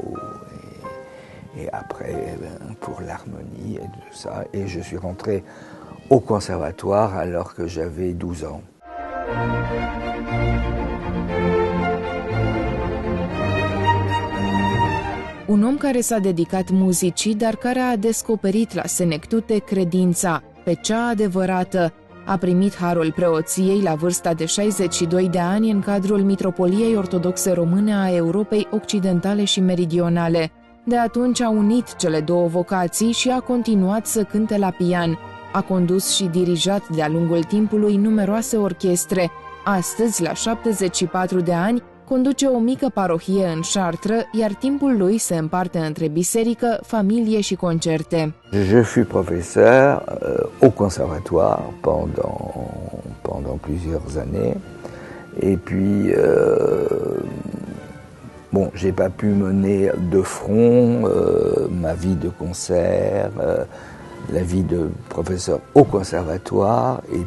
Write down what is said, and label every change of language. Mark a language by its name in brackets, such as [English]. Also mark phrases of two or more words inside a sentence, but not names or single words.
[French] Et après, pour l'harmonie et tout ça. Et je suis rentré au conservatoire alors que j'avais 12 ans. [Romanian] Un om care s-a dedicat muzicii, dar care a descoperit la Senectute credința, pe cea adevărată. A primit harul preoției la vârsta de 62 de ani în cadrul Mitropoliei Ortodoxe Române a Europei Occidentale și Meridionale. De atunci a unit cele două vocații și a continuat să cânte la pian. A condus și dirijat de-a lungul timpului numeroase orchestre. Astăzi, la 74 de ani, conduce o mică parohie în Chartres, iar timpul lui se împarte între biserică, familie și concerte. [French] Je fus professeur au conservatoire pendant plusieurs années. Et puis, bon, j'ai pas pu mener de front ma vie de concert, la vie de professeur au conservatoire,